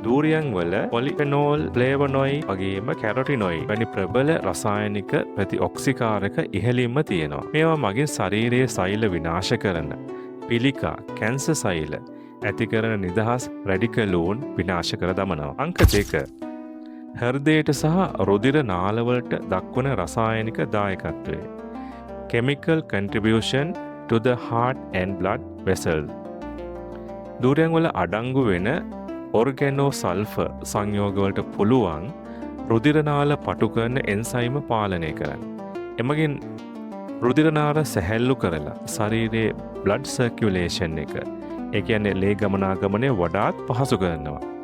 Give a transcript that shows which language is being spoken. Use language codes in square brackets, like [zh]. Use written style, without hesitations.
[si] Durian වල polyphenol, flavonoid වගේම carotenoid වැනි ප්‍රබල රසායනික ප්‍රතිඔක්සිකාරක ඉහළින්ම තියෙනවා. මේවා මගින් ශරීරයේ සෛල විනාශ කරන පිළිකා, කැන්සර් සෛල ඇති කරන නිදහස් රැඩිකලූන් විනාශ කර දමනවා. අංක 2. හෘදයට සහ රුධිර නාලවලට දක්වන රසායනික දායකත්වය. [en] chemical contribution to the heart and blood vessels. [si] Durian වල අඩංගු වෙන ඔර්ගැනෝ සල්ෆර් සංයෝගවලට පුළුවන් රුධිර නාල පටු කරන එන්සයිම පාලනය කරන්න. එමගින් රුධිර නාල සැහැල්ලු කරලා ශරීරයේ blood circulation එක, ඒ කියන්නේ ලේ ගමනාගමනය වඩාත් පහසු කරනවා.